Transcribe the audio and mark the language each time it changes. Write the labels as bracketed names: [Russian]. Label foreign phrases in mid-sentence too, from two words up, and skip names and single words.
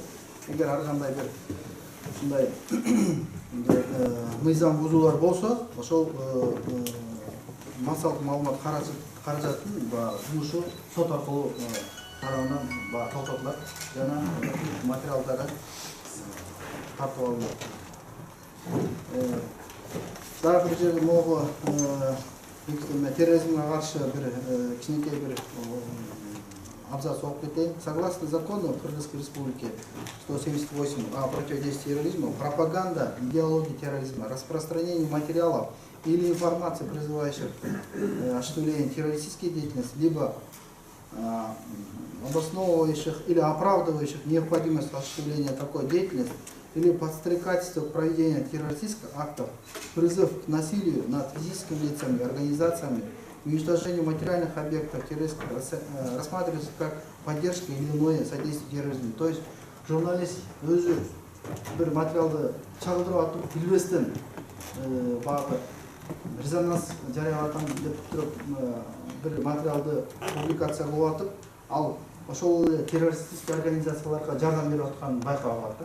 [Kyrgyz] Эгер ар кандай бир ушундай мыйзам бузуулар болсо, ошол массалык маалымат каражатын жумушу сот аркылуу тарабынан токтотулат жана материалдары тартып алынат. Дагы бир жерде могу терроризмге каршы бир кичинекей бир абзац окуп кетейин. [Russian] Согласно закону Кыргызской Республики 178 о противодействии терроризму, пропаганда, идеология терроризма, распространение материалов или информации, призывающих осуществление террористической деятельности, либо обосновывающих или оправдывающих необходимость осуществления такой деятельности, или подстрекательство к проведению террористических актов, призыв к насилию над физическими лицами и организациями, уничтожению материальных объектов террористов рассматривается как поддержка или иное содействие терроризму. То есть [Kyrgyz] журналист өзү бир материалды чагылдырып атып билбестен багы резонанс жарыялатам деп туруп бир материалды публикация кылып атып, ал ошол эле террористический организацияларга жардам берип атканын байкап алат да.